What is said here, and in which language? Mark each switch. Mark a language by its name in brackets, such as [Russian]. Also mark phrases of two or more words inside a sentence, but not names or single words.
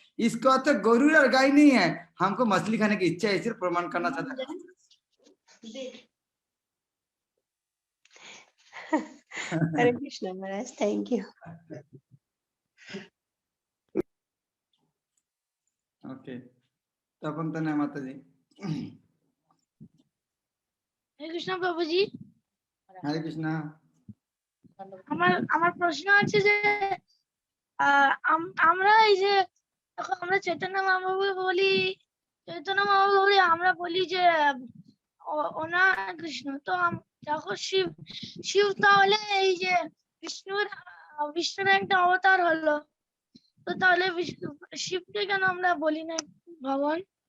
[Hindi] इसको तो गरु और गाय नहीं है, हमको मछली खाने की इच्छा है, सिर्फ प्रमाण करना चाहता है। हरे कृष्ण महाराज, [English] thank you. [Hindi] ओके, तपन तनय माता जी। [Bangla] হরে কৃষ্ণ প্রভুজি। [Hindi] हरे कृष्णा। [Bangla] আমার প্রশ্ন আছে যে আমরা এই যে আমরা চৈতন্য মহাপ্রভু বলি, আমরা বলি যে ওনার কৃষ্ণ, তো যখন শিব তাহলে এই যে বিষ্ণুর একটা অবতার হলো, তো তাহলে শিবকে কেন আমরা বলি না ভগবান?